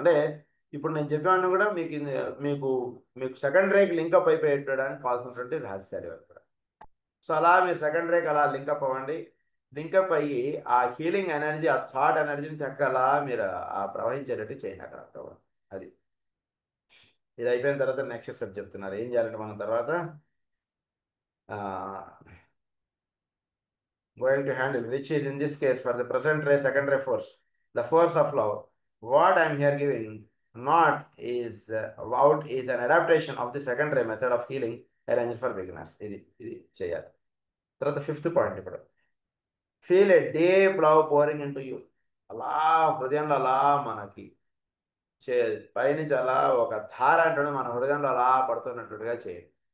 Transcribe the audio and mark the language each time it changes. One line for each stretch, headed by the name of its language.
Telugu: అంటే ఇప్పుడు నేను చెప్పాను కూడా మీకు మీకు మీకు సెకండ్ రేకి లింకప్ అయిపోయేటడానికి కావాల్సినటువంటి రహస్యాలు ఇవన్నీ కూడా. సో అలా మీరు సెకండ్ రేకి అలా లింకప్ అవ్వండి. లింకప్ అయ్యి ఆ హీలింగ్ ఎనర్జీ, ఆ థాట్ ఎనర్జీని చక్కగా అలా మీరు ఆ ప్రవహించేటట్టు చేయండి అక్కడ అంతా కూడా. అది ఇది అయిపోయిన తర్వాత నెక్స్ట్ స్టెప్ చెప్తున్నారు ఏం చేయాలంటే మనం తర్వాత
English: going to handle, which is in this case for the present ray, second ray force, the force of love. What I'm here giving not is out is an adaptation of the second ray method of healing arranged for beginners.
Telugu: ఇది చేయాలి.
English: తర్వాత fifth point ఇప్పుడు, feel a deep love pouring into you.
Telugu: అలా హృదయంలో అలా మనకి చే పైనుంచి అలా ఒక ధార అంటుండే మన హృదయంలో అలా పడుతున్నట్టుగా చేయండి.